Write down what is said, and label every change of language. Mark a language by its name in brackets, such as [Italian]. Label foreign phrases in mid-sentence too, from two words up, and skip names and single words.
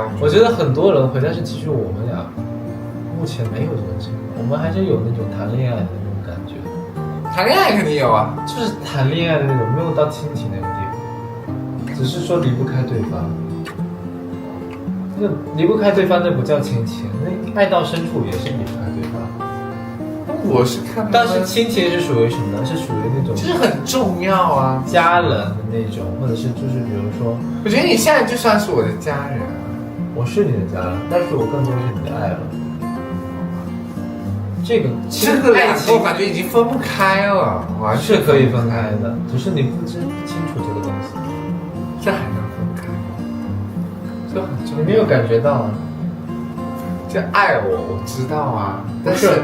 [Chinese] 我覺得很多人會，但是其實我們倆目前沒有這種情況，我們還是有那種談戀愛的那種感覺。談戀愛肯定有啊，就是談戀愛的那種，沒有到親情那個地步，只是說離不開對方。那離不開對方，那不叫親情，那愛到深處也是離不開對方。我是看，但是親情是屬於什麼呢？是屬於那種，就是很重要啊，家人的那種，或者是就是比如說，我覺得你現在就算是我的家人啊，我是你的家人，但是我更多是你的愛了。這個愛情我感覺已經分不開了，完全是可以分開的，只是你不清楚這個東西。這還能分開？這很重要。你沒有感覺到啊？就愛我知道啊，但是